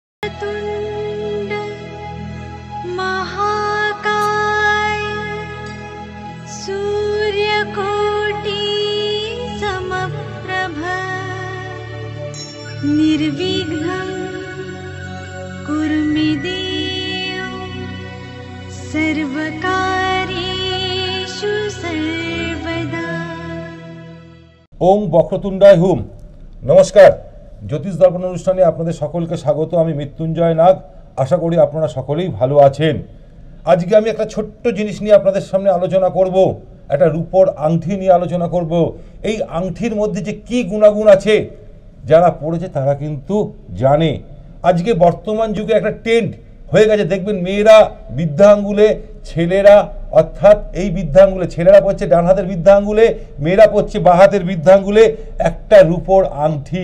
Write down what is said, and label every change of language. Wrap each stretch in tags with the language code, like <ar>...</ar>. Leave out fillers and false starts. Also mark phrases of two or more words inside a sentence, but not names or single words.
<sa>वक्रतुण्ड महाकाय सूर्यकोटि समप्रभ निर्विघ्नं कुरु मे देव सर्वकार्येषु सर्वदा। ओम बक्रतुंडाय हुम।</sa> <bn>নমস্কার, জ্যোতিষ দর্পণ অনুষ্ঠানে আপনাদের সকলকে স্বাগত। আমি মৃত্যুঞ্জয় নাগ। আশা করি আপনারা সকলেই ভালো আছেন। আজকে আমি একটা ছোট্ট জিনিস নিয়ে আপনাদের সামনে আলোচনা করব। একটা রূপোর আংটি নিয়ে আলোচনা করব। এই আংটির মধ্যে যে কি গুণাগুণ আছে যারা পড়েছে তারা কিন্তু জানে। আজকে বর্তমান যুগে একটা ট্রেন্ড হয়ে গেছে, দেখবেন মেয়েরা বৃদ্ধা আঙ্গুলে, ছেলেরা অর্থাৎ এই বৃদ্ধা আঙ্গুলে ছেলেরা পড়ছে ডান হাতের বৃদ্ধা আঙ্গুলে, মেয়েরা পড়ছে বাঁ হাতের বৃদ্ধা আঙ্গুলে একটা রূপোর আংটি।</bn>